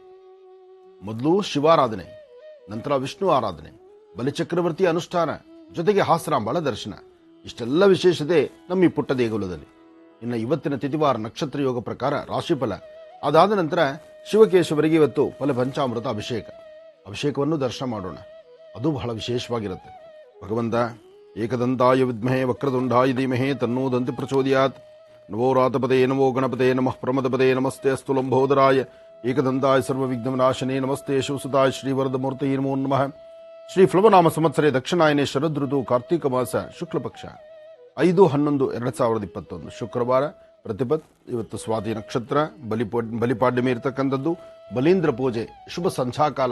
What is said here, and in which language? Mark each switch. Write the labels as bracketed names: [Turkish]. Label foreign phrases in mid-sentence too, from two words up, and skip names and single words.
[Kannada] ಮೊದಲು ಶಿವಾರಾಧನೆ, ನಂತರ ವಿಷ್ಣು ಆರಾಧನೆ, ಬಲಿಚಕ್ರವರ್ತಿ ಅನುಷ್ಠಾನ, ಜೊತೆಗೆ ಹಾಸನಾಂಬಾಳ ದರ್ಶನ. ಇಷ್ಟೆಲ್ಲ ವಿಶೇಷತೆ ನಮ್ಮ ಈ ಪುಟ್ಟ ದೇಗುಲದಲ್ಲಿ. ಇನ್ನು ಇವತ್ತಿನ ತಿಥಿವಾರ ನಕ್ಷತ್ರ ಯೋಗ ಪ್ರಕಾರ ರಾಶಿಫಲ, ಅದಾದ ನಂತರ ಶಿವಕೇಶವರಿಗೆ ಇವತ್ತು ಫಲಪಂಚಾಮೃತ ಅಭಿಷೇಕವನ್ನು ದರ್ಶನ ಮಾಡೋಣ. ಅದು ಬಹಳ ವಿಶೇಷವಾಗಿರುತ್ತೆ. [Sanskrit] ಭಗವಂತ ಏಕದಂತಾಯ ವಿದ್ಮಹೇ ವಕ್ರತುಂಡಾಯ ಧೀಮಹಿ ತನ್ನೋ ದಂತಿ ಪ್ರಚೋದಯಾತ್. ನಮೋ ರಾತಪದೇ ನಮೋ ಗಣಪದೇ ನಮಃ ಪ್ರಮದಪದೇ ನಮಸ್ತೆ ಅಸ್ತು ಲಂಬೋದರಾಯ ಏಕದಂತಾಯ ಸರ್ವವಿಘ್ನನಾಶನೇ ನಮಸ್ತೆ ಶಿವಸುತಾಯ ಶ್ರೀವರದಮೂರ್ತಿ ನಮೋ ನಮಃ. ಶ್ರೀ ಫ್ಲವನಾಮ ಸಂವತ್ಸರೆ ದಕ್ಷಿಣಾಯನೆ ಶರದೃತು ಕಾರ್ತೀಕ ಮಾಸ ಶುಕ್ಲಪಕ್ಷ 5/11/2021 ಶುಕ್ರವಾರ ಪ್ರತಿಪತ್. [Kannada] ಇವತ್ತು ಸ್ವಾತಿ ನಕ್ಷತ್ರ, ಬಲಿಪಾಡ್ಯಮಿ ಇರತಕ್ಕಂಥದ್ದು, ಬಲೀಂದ್ರ ಪೂಜೆ, ಶುಭ ಸಂಧ್ಯಾಕಾಲ.